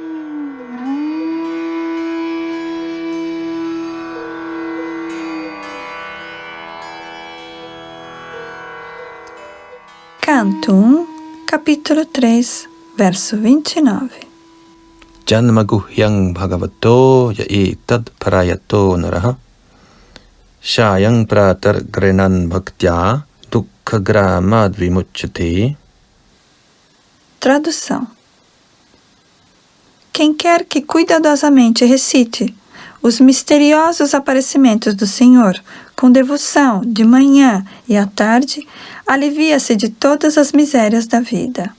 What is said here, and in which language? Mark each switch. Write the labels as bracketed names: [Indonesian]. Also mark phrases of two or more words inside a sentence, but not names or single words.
[Portuguese] Canto 1, capítulo 3, verso 29. [Sanskrit] Janmaguhyang bhagavato yaitad parayato naraha shayang pratar grenan bhaktya dukkhagrhamad vimuchyate. [Portuguese] Tradução: quem quer que cuidadosamente recite os misteriosos aparecimentos do Senhor com devoção de manhã e à tarde, alivia-se de todas as misérias da vida.